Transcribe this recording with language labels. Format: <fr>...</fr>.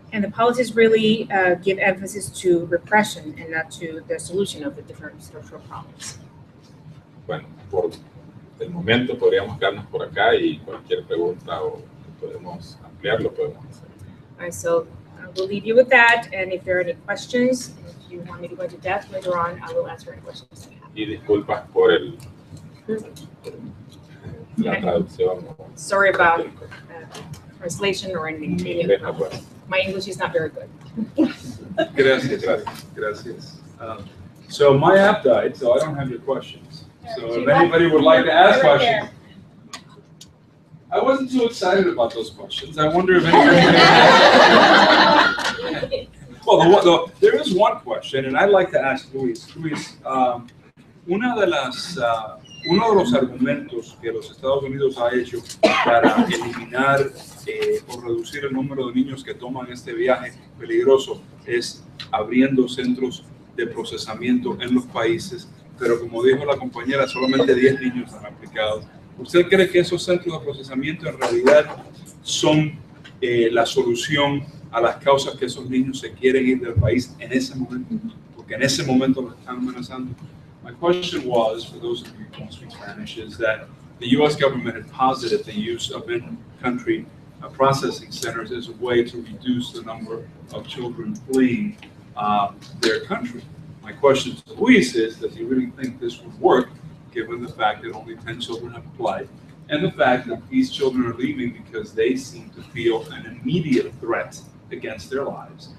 <en>And the policies really give emphasis to repression and not to the solution of the different structural problems.</en> <es>Bueno, por el momento podríamos quedarnos por acá y cualquier pregunta o podemos ampliarlo, podemos hacer.</es> <en>All right, so we'll leave you with that, and if there are any questions, if you want me to go into depth later on, I will answer any questions you have.</en> <es>Y disculpas por la traducción.</es> <en>Sorry about translation or anything. My English is not very good.</en> <es>Gracias.</es> <en>So my app died, so I don't have your questions. So if anybody would like to ask questions. I wasn't too excited about those questions. I wonder if anybody. Well, there is one question, and I'd like to ask Luis.</en> <es>Luis, uno de los argumentos que los Estados Unidos ha hecho para eliminar o reducir el número de niños que toman este viaje peligroso es abriendo centros de procesamiento en los países, pero como dijo la compañera, solamente 10 niños han aplicado. ¿Usted cree que esos centros de procesamiento en realidad son la solución a las causas que esos niños se quieren ir del país en ese momento? Porque en ese momento los están amenazando.</es> <en>My question was, for those of you who don't speak Spanish, is that the U.S. government had posited the use of in-country processing centers as a way to reduce the number of children fleeing their country. My question to Luis is, does he really think this would work, given the fact that only 10 children have applied, and the fact that these children are leaving because they seem to feel an immediate threat against their lives?</en>